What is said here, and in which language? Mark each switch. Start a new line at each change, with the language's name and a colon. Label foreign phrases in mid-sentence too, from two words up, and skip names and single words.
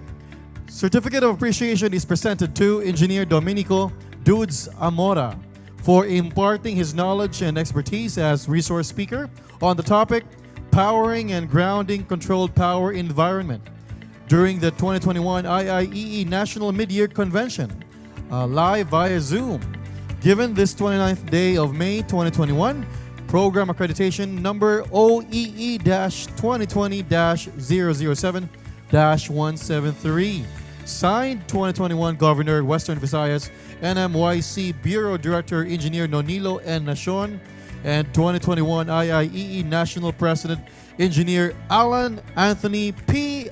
English: Certificate of appreciation is presented to Engineer Domenico Dudes Amora for imparting his knowledge and expertise as resource speaker on the topic Powering and Grounding Controlled Power Environment during the 2021 IIEE National Mid-Year Convention, live via Zoom. Given this 29th day of May 2021, program accreditation number OEE-2020-007-173. Signed 2021 Governor, Western Visayas, NMYC Bureau Director, Engineer Nonilo N. Nacion, and 2021 IIEE National President, Engineer Alan Anthony P.